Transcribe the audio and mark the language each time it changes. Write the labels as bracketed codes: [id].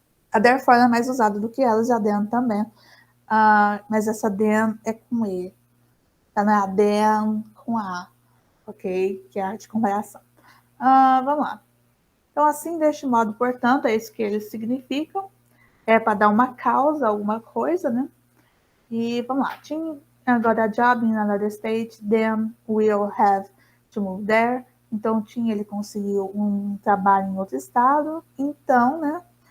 [pt] A therefore é mais usada do que elas, e a then também. Mas essa then é com E. Tá, né? A then com A, ok? Que é a arte de comparação. Vamos lá. Então, assim, deste modo, portanto, é isso que eles significam. É para dar uma causa, alguma coisa, né? E vamos lá. [en] Tim got a job in another state, then we'll have to move there. [pt] Então, Tim, ele conseguiu um trabalho em outro estado. Então, né?